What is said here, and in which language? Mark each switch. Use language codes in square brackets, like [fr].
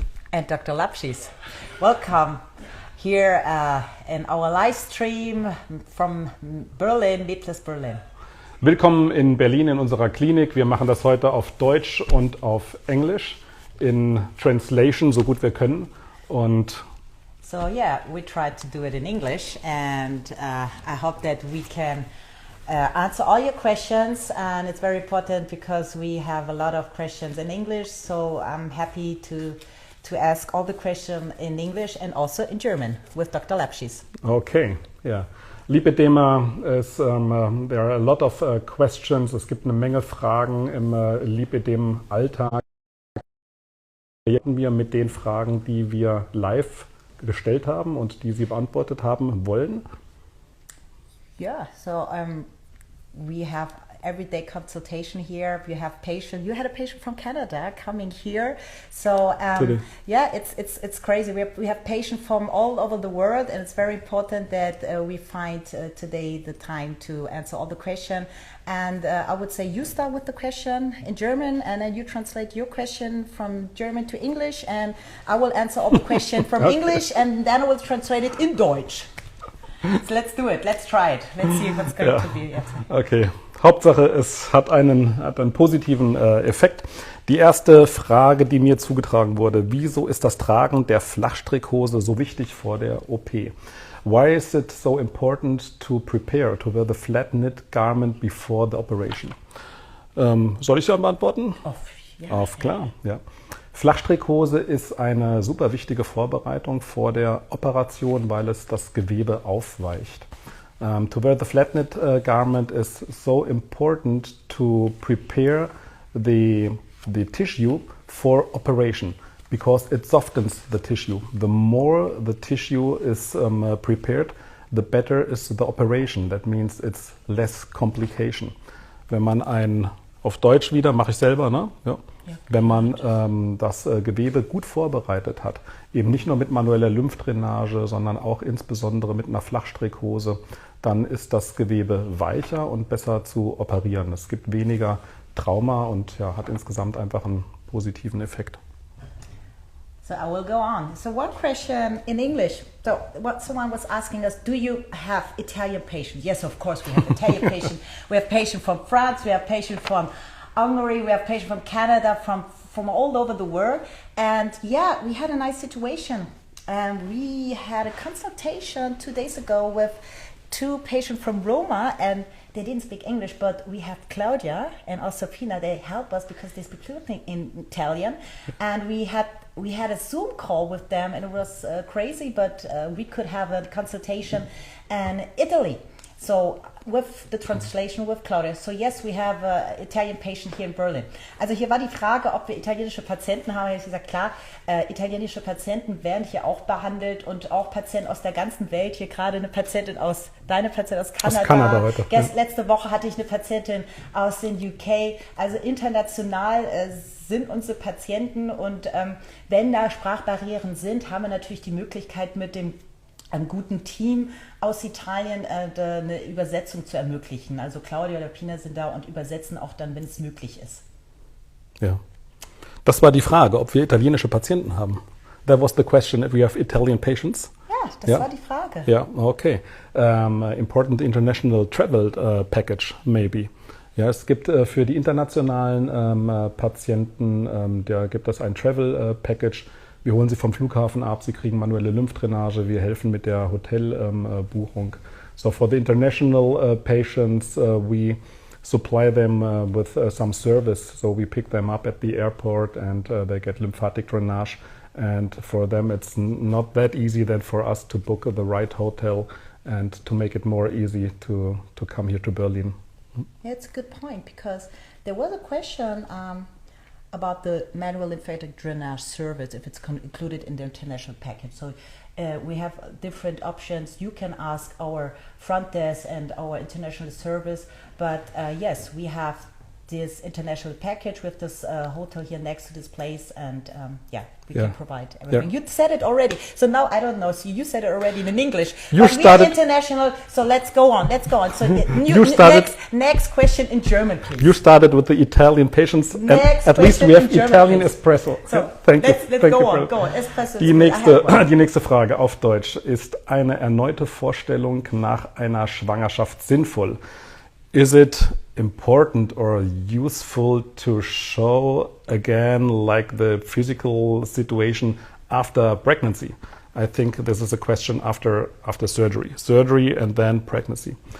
[en] And Dr. Lapschis. Welcome here in our live stream from Berlin, Medplast Berlin. [de] Willkommen in Berlin in unserer Klinik. Wir machen das heute auf Deutsch und auf Englisch in Translation, so gut wir können. Und [en] So yeah, we tried to do it in English, and I hope that we can answer all your questions. And it's very important because we have a lot of questions in English. So I'm happy to ask all the questions in English and also in German with Dr. Lapschis. okay, ja. Lipedema ist, there are a lot of questions. [de] Es gibt eine Menge Fragen im Lipedem-Alltag. Wir mit den Fragen, die wir live gestellt haben und die Sie beantwortet haben wollen. [en] Yeah, so we have everyday consultation here. We have patient. You had a patient from Canada coming here, so yeah, it's crazy. We have patients from all over the world, and it's very important that we find today the time to answer all the questions. And I would say you start with the question in German, and then you translate your question from German to English, and I will answer all the questions from Okay. English, and then I will translate it in Deutsch. So let's do it. Let's try it. Let's see what's going to be. Okay. [de] Hauptsache, es hat einen positiven Effekt. Die erste Frage, die mir zugetragen wurde: Wieso ist das Tragen der Flachstrickhose so wichtig vor der OP? [en] Why is it so important to prepare to wear the flat knit garment before the operation? [de] Soll ich ja beantworten? Auf klar, ja. Flachstrickhose ist eine super wichtige Vorbereitung vor der Operation, weil es das Gewebe aufweicht. [en] To wear the flat knit garment is so important to prepare the tissue for operation because it softens the tissue. The more the tissue is prepared, the better is the operation. That means it's less complication. [de] Wenn man auf Deutsch wieder, mache ich selber, ne? Ja. Wenn man das Gewebe gut vorbereitet hat, eben nicht nur mit manueller Lymphdrainage, sondern auch insbesondere mit einer Flachstrickhose, dann ist das Gewebe weicher und besser zu operieren. Es gibt weniger Trauma und ja, hat insgesamt einfach einen positiven Effekt. [en] So I will go on. So one question in English. So what someone was asking us, do you have Italian patients? Yes, of course we have Italian patients. We have patients from France, we have patients from Hungary, we have patients from Canada, from all over the world. And yeah, we had a nice situation. And we had a consultation 2 days ago with 2 patients from Roma, and they didn't speak English, but we have Claudia and also Pina. They help us because they speak fluently in Italian, and we had a Zoom call with them, and it was crazy, but we could have a consultation in Italy. So with the translation with Claudia. So yes, we have an Italian patient here in Berlin. [de] Also hier war die Frage, ob wir italienische Patienten haben. Ich habe gesagt, klar, italienische Patienten werden hier auch behandelt und auch Patienten aus der ganzen Welt. Hier gerade eine Patientin deine Patientin aus Kanada. Aus Kanada heute. Letzte Woche hatte ich eine Patientin aus den UK. Also international sind unsere Patienten, und wenn da Sprachbarrieren sind, haben wir natürlich die Möglichkeit, mit dem einem guten Team aus Italien eine Übersetzung zu ermöglichen. Also Claudia oder Pina sind da und übersetzen auch dann, wenn es möglich ist. Ja. Das war die Frage, ob wir italienische Patienten haben. [en] That was the question, if we have Italian patients. [de] Ja, das war die Frage. Ja, okay. [en] Important international travel package, maybe. [de] Ja, es gibt für die internationalen Patienten, da gibt es ein Travel Package. Wir holen sie vom Flughafen ab, sie kriegen manuelle Lymphdrainage, wir helfen mit der Hotelbuchung. [en] So for the international patients, we supply them with some service. So we pick them up at the airport and they get lymphatic drainage. And for them, it's not that easy then for us to book the right hotel and to make it more easy to come here to Berlin. Yeah, it's a good point, because there was a question about the manual lymphatic drainage service, if it's included in the international package. So we have different options. You can ask our front desk and our international service, but yes, we have this international package with this hotel here next to this place, and we can provide everything. You said it already, so now I don't know. So you said it already in English. You but started we are international, so let's go on. So next question in German, please. You started with the Italian patients, and at least we have Italian espresso. So thank you. Let's go on. Espresso. [de] Die nächste Frage auf Deutsch: Ist eine erneute Vorstellung nach einer Schwangerschaft sinnvoll? [en] Is it important or useful to show again like the physical situation after pregnancy? I think this is a question after surgery and then pregnancy.